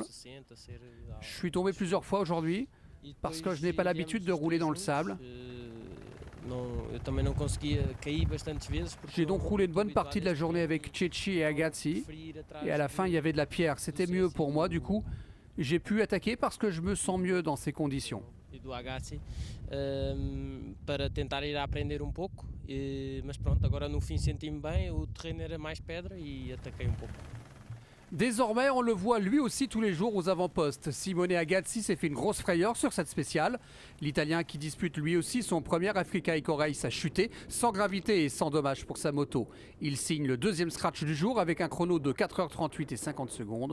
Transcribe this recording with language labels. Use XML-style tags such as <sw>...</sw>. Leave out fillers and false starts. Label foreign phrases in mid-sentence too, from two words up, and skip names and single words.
<fr>Je suis tombé plusieurs fois aujourd'hui parce que je n'ai pas l'habitude de rouler dans le sable. J'ai donc roulé une bonne partie de la journée avec Cecchi et Agazzi et à la fin il y avait de la pierre. C'était mieux pour moi, du coup j'ai pu attaquer parce que je me sens mieux dans ces conditions.</fr> <pt>Para tentar ir a aprender pouco, mas pronto, agora no fim senti-me bem, o terreno era mais pedra e ataquei pouco.</pt> <fr>Désormais, on le voit lui aussi tous les jours aux avant-postes. Simone Agazzi s'est fait une grosse frayeur sur cette spéciale. L'Italien qui dispute lui aussi son premier Africa Eco Race a chuté, sans gravité et sans dommage pour sa moto. Il signe le deuxième scratch du jour avec un chrono de 4h38 et 50 secondes.</fr>